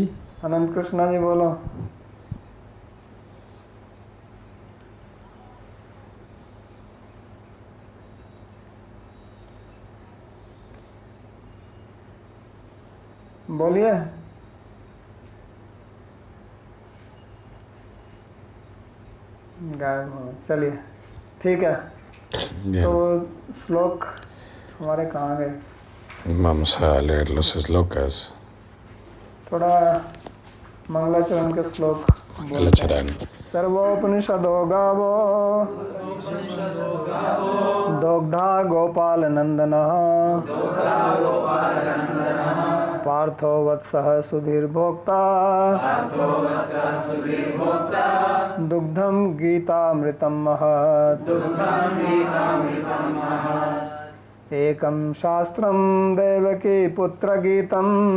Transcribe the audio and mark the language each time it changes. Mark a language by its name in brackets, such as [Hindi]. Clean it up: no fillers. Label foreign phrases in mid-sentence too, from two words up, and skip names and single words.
[Hindi] अनंत कृष्णा जी बोलो। बोलिए। गायब हो, चलिए ठीक है। [Spanish] Bien. [Hindi] तो श्लोक हमारे कहाँ गए? [Spanish] Vamos a leer los slokas. [Hindi] थोड़ा मंगलाचरण के श्लोक [Spanish] Galacharan. [Sanskrit] सर्वोपनिषदो गावो दोग्धा गोपाल नंदनः पार्थो वत्सः सुधीर भोक्ता दुग्धम गीतामृतम महत् एकं शास्त्रं देवकी पुत्र गीतम्